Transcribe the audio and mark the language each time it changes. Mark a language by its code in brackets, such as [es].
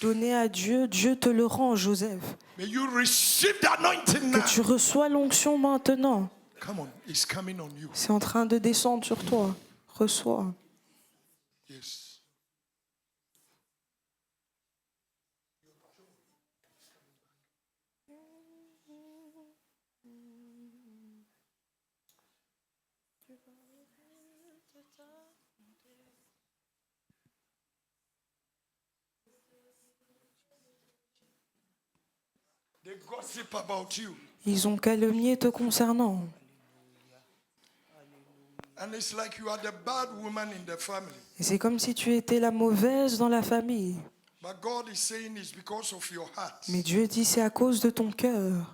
[fr] donné à Dieu, Dieu te le rend, Joseph. [en] May you receive the anointing now. [fr] Que tu reçois l'onction maintenant. [en] Come on, it's coming on you. [fr] C'est en train de descendre sur toi. Reçois. [en] Yes. They gossip about you. [fr] Ils ont calomnié te concernant. [en] And it's like you are the bad woman in the family. [fr] Et c'est comme si tu étais la mauvaise dans la famille. [en] But God is saying it's because of your heart. [fr] Mais Dieu dit c'est à cause de ton cœur.